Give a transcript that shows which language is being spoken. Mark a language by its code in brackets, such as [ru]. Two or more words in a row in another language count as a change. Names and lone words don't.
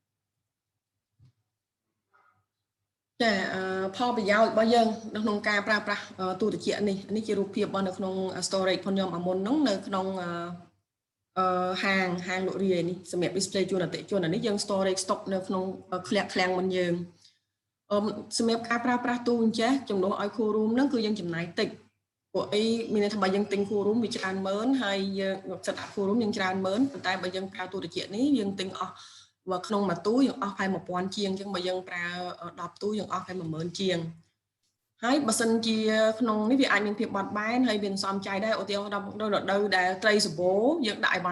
[km] ចាផលប្រយោជន៍របស់យើងនៅក្នុងការប្រើប្រាស់ទូត្រជាក់នេះជារូបភាពរបស់នៅក្នុង storage ផងខ្ញុំអាមុនហ្នឹងនៅក្នុងហាងលក់រាយនេះសម្រាប់ display ជូនអតិថិជននេះយើង [en] storage stock [km] នៅក្នុងឃ្លាំងមុនយើងសម្រាប់ការប្រើប្រាស់ទូអញ្ចេះជំនួសឲ្យ [en] cool room [km] ហ្នឹងគឺយើងចំណាយតិច ពួកអីមានន័យថាបើយើងទិញ [en] cool room [km] វាច្រើនម៉ឺនហើយយើងចិត្តដាក់ [en] cool room [km] យើងច្រើនម៉ឺនប៉ុន្តែបើយើងប្រើទូត្រជាក់នេះយើងទិញអស់ក្នុងមួយទូយើងអស់ប្រហែល 1000 ជាងអញ្ចឹងបើយើងប្រើ 10ទូយើងអស់ប្រហែល 10000 ជាងហើយបើសិនជាក្នុងនេះវាអាចមានភាពបត់បែនហើយវាសំចៃដែរឧទាហរណ៍ដល់រដូវដែលត្រីសបោយើងដាក់អីវ៉ាន់